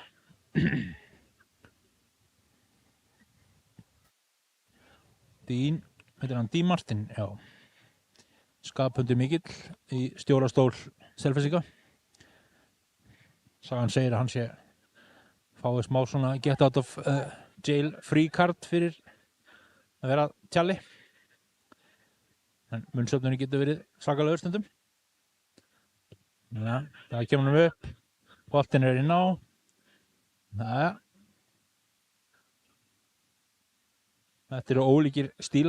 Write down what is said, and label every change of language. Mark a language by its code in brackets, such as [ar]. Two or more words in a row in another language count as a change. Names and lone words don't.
[is] Heitir hann Dín Martin, já. Skaphundi mikill í stjórastól Selfyssinga. Sagan segir að hann sé fáið smá svona [en] get out of jail free card [is] fyrir að vera tjalli. En munnsöfnunni getur verið svakalegur stundum. Ja, það kemur hann upp. Boltinn er inn á. Ja. Þetta eru ólíkir stílar.